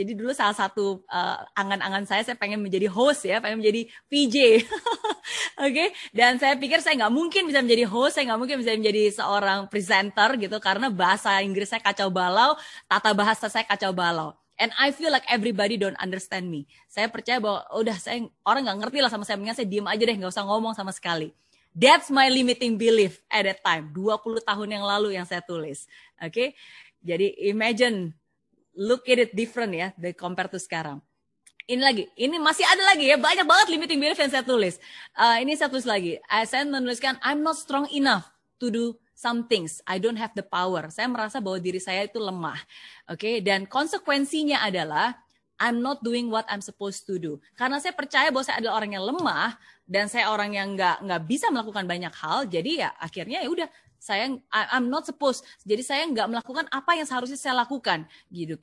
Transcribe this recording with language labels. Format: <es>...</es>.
<id>Jadi dulu salah satu angan-angan saya pengen menjadi host ya, pengen menjadi VJ. Oke, dan saya pikir saya nggak mungkin bisa menjadi host, saya nggak mungkin bisa menjadi seorang presenter gitu, karena bahasa Inggris saya kacau balau, tata bahasa saya kacau balau.</id> <en>And I feel like everybody don't understand me.</en> <id>Saya percaya bahwa orang nggak ngerti lah sama saya, mendingan saya diem aja deh, nggak usah ngomong sama sekali.</id> <en>That's my limiting belief at that time,</en> <id>20 tahun yang lalu yang saya tulis.</id> <en>Oke.</en> <id>Jadi</id> <en>imagine, look at it different ya, compare to</en> <id>sekarang. Ini masih ada lagi ya, banyak banget limiting belief yang saya tulis. Ini saya tulis lagi, saya menuliskan,</id> <en>I'm not strong enough to do some things, I don't have the power.</en> <id>Saya merasa bahwa diri saya itu lemah.</id> <en>Oke,</en> <id>dan konsekuensinya adalah,</id> <en>I'm not doing what I'm supposed to do.</en> <id>Karena saya percaya bahwa saya adalah orang yang lemah, dan saya orang yang nggak bisa melakukan banyak hal, jadi ya akhirnya ya udah,</id> <en>I'm not supposed.</en> <id>Jadi saya nggak melakukan apa yang seharusnya saya lakukan gitu.</id>